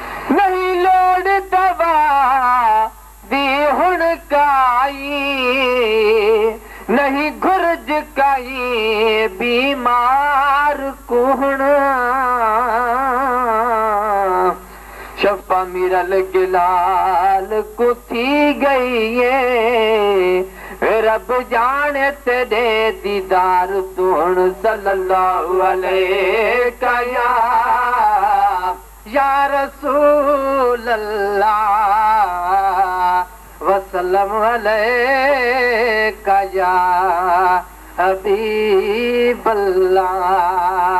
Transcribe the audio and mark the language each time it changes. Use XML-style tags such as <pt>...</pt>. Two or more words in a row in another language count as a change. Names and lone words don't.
<skr>نه لوڙ دوا دی هڻ ڪائي، نهين گهرج ڪائي بيمار ڪو هڻ. شفا ميرل گلال ڪو ٿي گئي اي، رب جاڻي تيري ديدار تو هڻ.</skr> <ar>صلي الله عليك يا يا رسول الله، وسلم عليك يا حبيب الله۔</ar>